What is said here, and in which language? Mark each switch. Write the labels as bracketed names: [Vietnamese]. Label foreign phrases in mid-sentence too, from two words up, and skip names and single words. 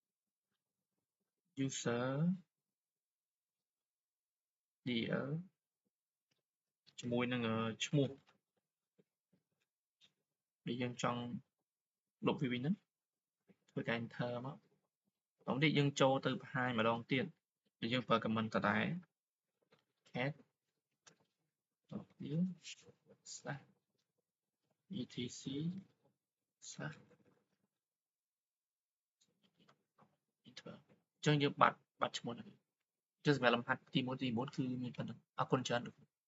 [English] user dir [Khmer] ជាមួយនឹងឈ្មោះដែលយើងចង់លុបវាវិញហ្នឹង ធ្វើការ enter មកបន្តទៀតយើងចូលទៅបង្ហាញម្ដងទៀតដែលយើងប្រើ comment ដដែល cat តទៀត [English] slash etc slash enter [Khmer] អញ្ចឹងយើងបាត់ឈ្មោះហ្នឹង គឺសម្រាប់លំហាត់ទី1 ទី9 គឺមានប៉ុណ្ណឹងអរគុណច្រើនលោកគ្រូ